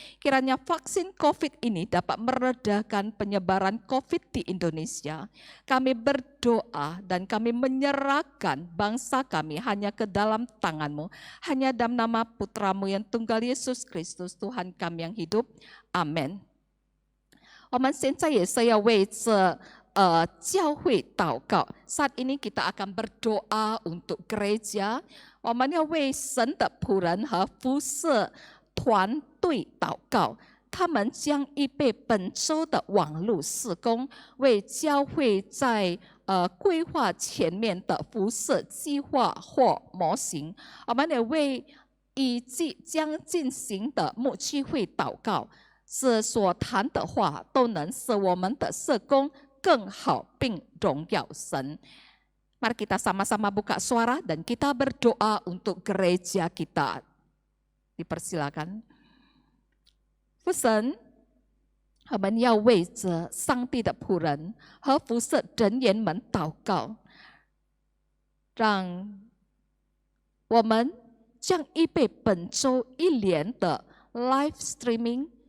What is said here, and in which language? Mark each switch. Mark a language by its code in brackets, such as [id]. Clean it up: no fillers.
[id] Kiranya vaksin COVID ini dapat meredakan penyebaran COVID di Indonesia. Kami berdoa dan kami menyerahkan bangsa kami hanya ke dalam tangan-Mu, hanya dalam nama Putra-Mu yang tunggal Yesus Kristus, Tuhan kami yang hidup. Amin. [zh] 我们现在也是要为这教会祷告。 [id] Saat ini kita akan berdoa untuk gereja。 [zh] 我们要为神的仆人和服侍团队祷告。他们将预备本周的网络事工，为教会在规划前面的服侍计划或模型。我们也为即将进行的牧区会祷告。是所谈的话都能使我们的事工更好并荣耀神。 [id] Mari kita sama-sama buka suara dan kita berdoa untuk gereja kita. Dipersilakan. [zh] 父神，我们要为着上帝的仆人和服侍人员们祷告，让我们将预备本周一连的 live streaming。